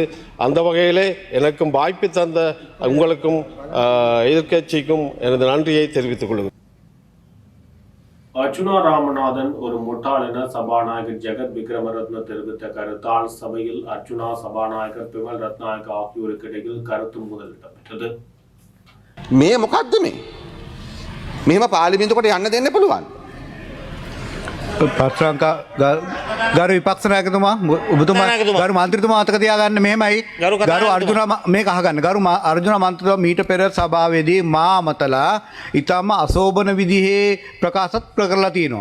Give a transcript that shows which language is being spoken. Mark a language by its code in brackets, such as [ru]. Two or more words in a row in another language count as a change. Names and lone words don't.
[ta] அந்த வகையிலே எனக்கும் வாய்ப்பு தந்த உங்களுக்கும் எதிர்க்கட்சிக்கும் எனது நன்றியை தெரிவித்துக் கொள்கிறேன். அர்ச்சுனா ராமநாதன் ஒரு முட்டாள் என சபாநாயகர் ஜெகத் விக்ரமரத்ன தெரிவித்த கருத்தால் சபையில் அர்ச்சுனா, சபாநாயகர் பிமல் ரத்நாயக் ஆகியோருக்கு இடையில் கருத்து மோதல் இடம்பெற்றது. [si] මේ මොකක්ද මේ? මෙහෙම පාර්ලිමේන්තුවට යන්න දෙන්න පුළුවන්. පස්්‍රංකා ගරු විපක්ෂ නායකතුමා ඔබතුමා ගරු මන්ත්‍රීතුමා අතක තියාගන්න මෙහෙමයි. ගරු අර්ජුන මේක අහගන්න. ගරු අර්ජුන මන්ත්‍රීතුමා මීට පෙර සභාවේදී මා අමතලා ඊටම අශෝභන විදිහේ ප්‍රකාශත් කරලා තියෙනවා.